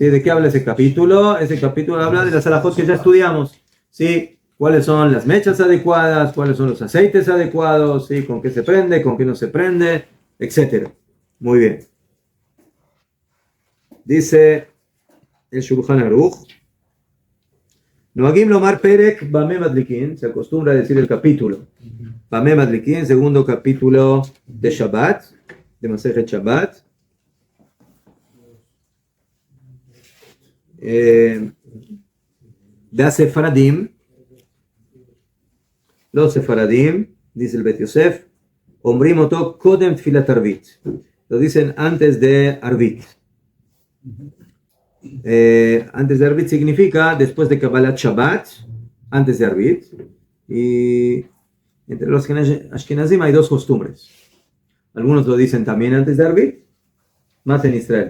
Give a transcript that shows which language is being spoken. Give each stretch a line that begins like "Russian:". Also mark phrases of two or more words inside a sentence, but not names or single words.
Spanish: ¿De qué habla ese capítulo? Ese capítulo habla de las alajot que ya estudiamos. ¿Sí? ¿Cuáles son las mechas adecuadas? ¿Cuáles son los aceites adecuados? ¿Sí? ¿Con qué se prende? ¿Con qué no se prende? Etcétera. Muy bien. Dice el Shulchan Aruch,
Hebrew: נוהגים לומר פרק במה מדליקין,
Spanish: se acostumbra a decir el capítulo
Hebrew: במה מדליקין,
Spanish: segundo capítulo de Shabbat, de
Hebrew: מסכת שבת.
Spanish: De Sefaradim, los Sefaradim, dice el Bet Yosef,
Hebrew: אומרים אותו קודם תפילת ערבית,
Spanish: lo dicen antes de Arvit. Antes de Arvit significa después de
Hebrew: קבלת שבת,
Spanish: antes de Arvit. Y entre los Ashkenazim hay 2 costumbres. Algunos lo dicen también antes de Arvit, más en Israel.